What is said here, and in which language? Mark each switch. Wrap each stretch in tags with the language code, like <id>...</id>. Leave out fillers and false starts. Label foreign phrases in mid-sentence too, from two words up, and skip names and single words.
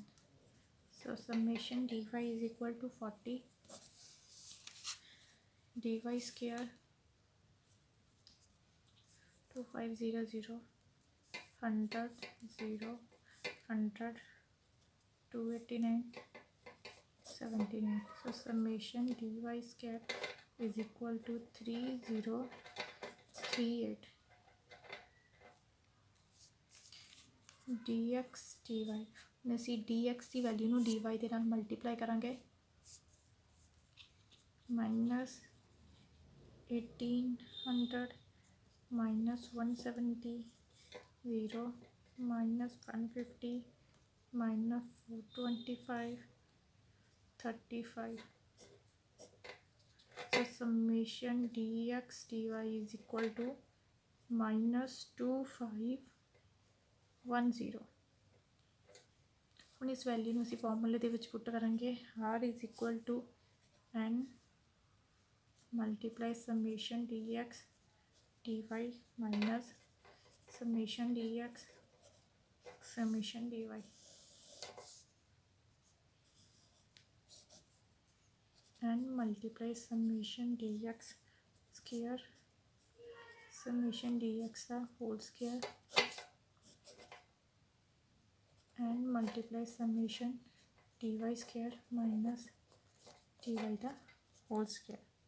<en>So summation dy is equal to 40 dy square 2500 100 0 100 289 79. So summation dy square is equal to 3038 dx dy.</en> <pa>ਹੁਣ ਅਸੀਂ dx ਦੀ ਵੈਲਿਊ ਨੂੰ dy ਦੇ ਨਾਲ ਮਲਟੀਪਲਾਈ ਕਰਾਂਗੇ</pa> <en>minus 1800 minus 170 0 minus 150 minus 425 35. So summation dx dy is equal to minus 2510.</en> <pa>ਹੁਣ ਇਸ ਵੈਲਿਊ ਨੂੰ ਅਸੀਂ ਫਾਰਮੂਲੇ ਦੇ ਵਿੱਚ ਪੁੱਟ ਕਰਾਂਗੇ</pa> <en>r is equal to n multiply summation dx dy minus summation dx summation dy. And multiply summation dx square summation dx the whole square and multiply summation dy square minus dy the whole square.</en>